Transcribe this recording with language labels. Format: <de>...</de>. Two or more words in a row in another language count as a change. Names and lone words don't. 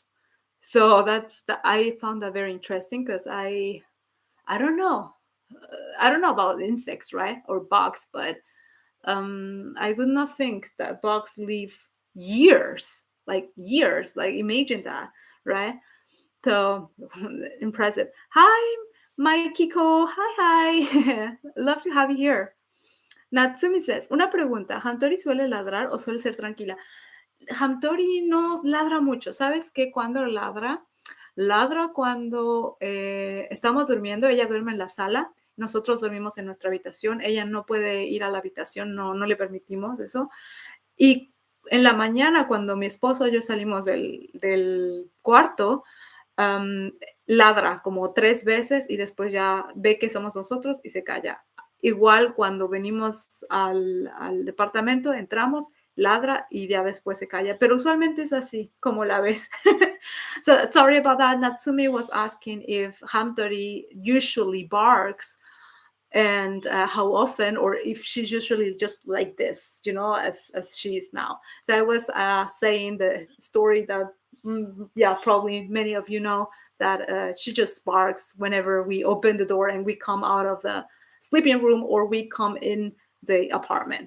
<en>So I found that very interesting, because I don't know, I don't know about insects, right, or bugs, but I would not think that bugs live years, like imagine that, right? So impressive. Hi, Mikiko. Hi. Love to have you here. Natsumi says,</en> <es>una pregunta, ¿Hamtori suele ladrar o suele ser tranquila? Hamtori no ladra mucho. ¿Sabes qué? Cuando ladra, ladra cuando estamos durmiendo. Ella duerme en la sala, nosotros dormimos en nuestra habitación. Ella no puede ir a la habitación, no le permitimos eso. Y en la mañana, cuando mi esposo y yo salimos del cuarto, ladra como 3 veces y después ya ve que somos nosotros y se calla. Igual cuando venimos al departamento, entramos, ladra y ya después se calla. Pero usualmente es así, como la ves.</es> <en>So sorry about that. Natsumi was asking if Hamtori usually barks and how often, or if she's usually just like this, as she is now. So I was saying the story that probably many of you know, that she just barks whenever we open the door and we come out of the sleeping room or we come in the apartment.</en>